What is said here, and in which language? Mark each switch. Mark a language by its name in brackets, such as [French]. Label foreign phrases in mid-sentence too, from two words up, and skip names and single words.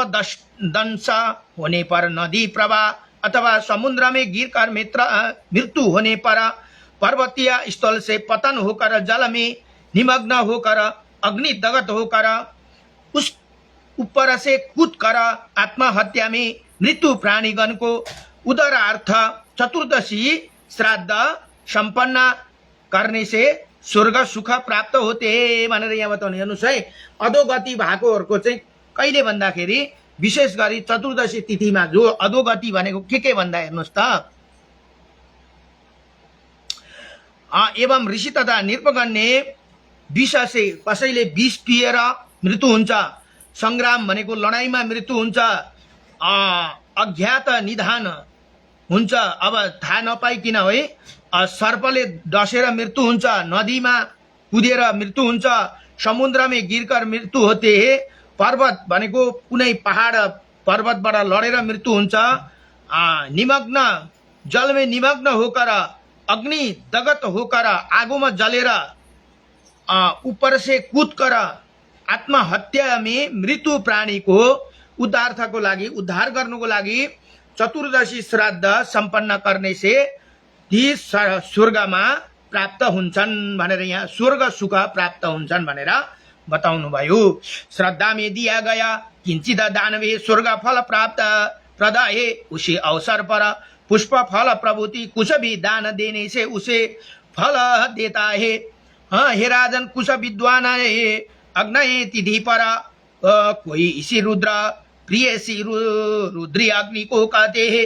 [Hindi] दंश होने पर, नदी प्रवाह अथवा समुद्र में गिरकर मृत्यु होने पर, पर्वतीय स्थल से पतन होकर जल में निमग्न होकर, अग्नि दग्ध होकर, उस ऊपर से कूद कर आत्महत्या में मृत्यु प्राणीगण को उदरार्थ चतुर्दशी श्राद्ध संपन्न करने से स्वर्ग सुख प्राप्त होते [Nepali] भनेर यहाँ बताउनु। हेर्नुहोस् है, अधोगति भएकोहरूको चाहिँ कहिले भन्दाखेरि विशेष गरी चतुर्दशी तिथिमा जो अधोगति भनेको के भन्दा हेर्नुहोस् त, [Hindi] एवं ऋषि तथा निर्पगण ने विष से [Nepali] कसैले विष पिएर मृत्यु हुन्छ, संग्राम भनेको लडाईमा मृत्यु हुन्छ, अज्ञात निधान हुन्छ, अब थाहा नपाइकिन है, सर्पले डसेर मृत्यु हुन्छ, नदीमा कुदेर मृत्यु हुन्छ, समुद्रमै [Hindi] गिरकर मृत्यु होते, [Nepali] पर्वत भनेको कुनै पहाड पर्वतबाट लडेर मृत्यु हुन्छ, [Hindi] निमग्न जलमै निमग्न होकर, अग्नि दग्ध होकर, [Nepali] आगोमा जलेर [Hindi] ऊपर से कूदकर आत्महत्या में मृत्यु प्राणी को [Nepali] उद्धार्थको लागि, उद्धार गर्नुको लागि चतुर्दशी श्राद्ध [Hindi] सम्पन्न करने से [Nepali] ती स्वर्गमा प्राप्त हुन्छन् भनेर यहाँ स्वर्ग सुख प्राप्त हुन्छन् भनेर बताउनु भयो। [Hindi] श्रद्धा में दिया गया किंचित दानवे स्वर्ग फल प्राप्त प्रदाये, उसी अवसर पर पुष्प फल प्रभुति कुछ भी दान देने से उसे फल देता है। हाँ हे राजन, कुछ विद्वान है अग्नि तिथि पर कोई इसी रुद्र प्रिय सी रुद्री अग्नि को कहते हैं।